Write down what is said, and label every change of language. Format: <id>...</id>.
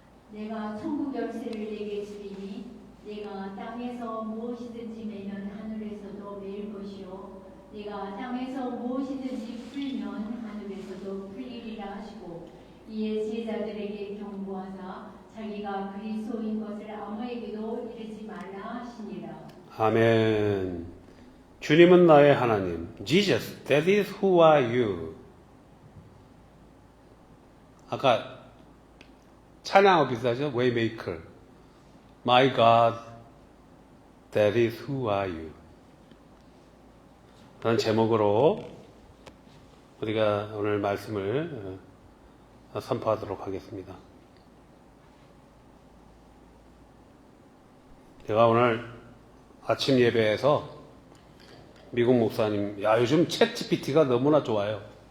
<ko>내가 천국 열쇠를 내게 주리니 내가 땅에서 무엇이든지 매면 하늘에서도 매일 것이요 내가 땅에서 무엇이든지 풀면 하늘에서도 풀리리라 하시고 이에 제자들에게 경고하사 자기가 그리스도인 것을 아무에게도 이르지 말라 하시니라. 아멘. 주님은 나의 하나님.</ko> <en>Jesus, that is who are you.</en> <ko>아까 찬양하고 비슷하죠?</ko> <en>Waymaker. My God, that is who are you.</en> <ko>그런 제목으로 우리가 오늘 말씀을 선포하도록 하겠습니다. 제가 오늘 아침 예배에서 미국 목사님, 야, 요즘 챗 GPT가 너무나 좋아요.</ko>